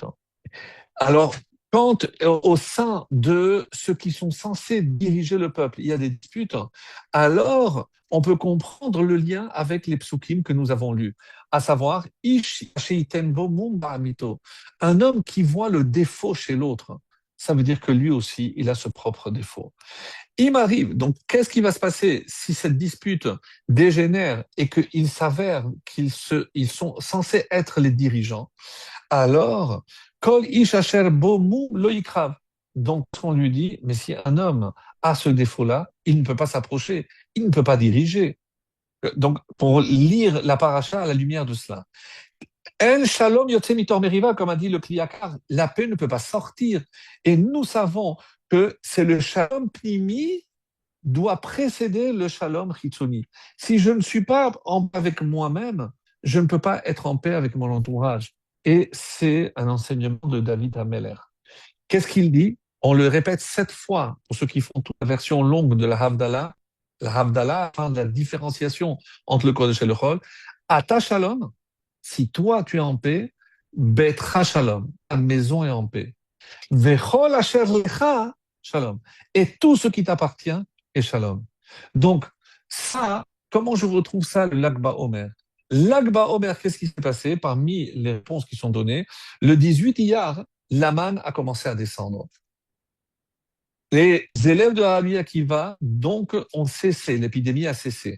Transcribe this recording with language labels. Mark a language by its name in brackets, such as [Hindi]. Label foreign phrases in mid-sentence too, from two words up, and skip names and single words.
[French] Alors, quand au sein de ceux qui sont censés diriger le peuple, il y a des disputes, alors on peut comprendre le lien avec les psukim que nous avons lus, à savoir [Hebrew] איש שיתן בו מום בעמיתו, [French] un homme qui voit le défaut chez l'autre. ça veut dire que lui aussi, il a ce propre défaut. Il m'arrive, donc qu'est-ce qui va se passer si cette dispute dégénère et qu'il s'avère ils sont censés être les dirigeants? Alors, [Hebrew] כל איש אשר בו מום לא יקרב. [French] Donc, on lui dit, mais si un homme a ce défaut-là, il ne peut pas s'approcher, il ne peut pas diriger. Donc, pour lire la paracha à la lumière de cela. [Hebrew] אין שלום יוצא מתוך מריבה, [French] comme a dit le Kliyakar, la paix ne peut pas sortir. Et nous savons que c'est le [Hebrew] שלום פנימי [French] doit précéder le [Hebrew] שלום חיצוני. [French] Si je ne suis pas en paix avec moi-même, je ne peux pas être en paix avec mon entourage. Et c'est un enseignement de David Hameler. Qu'est-ce qu'il dit? On le répète 7 fois pour ceux qui font toute la version longue de la Havdalah. La Havdalah, enfin, de la différenciation entre le Kodesh et le Chol. [Hebrew] אתה שלום, [French] si toi tu es en paix, [Hebrew] ביתך שלום, [French] ta maison est en paix. [Hebrew] וכל אשר לך שלום. [French] Et tout ce qui t'appartient est shalom. Donc, ça, comment je retrouve ça, le Lag Omer? Lag Omer, qu'est-ce qui s'est passé parmi les réponses qui sont données? Le 18 Iyar, la manne a commencé à descendre. Les élèves de Rabbi Akiva, donc, ont cessé, l'épidémie a cessé.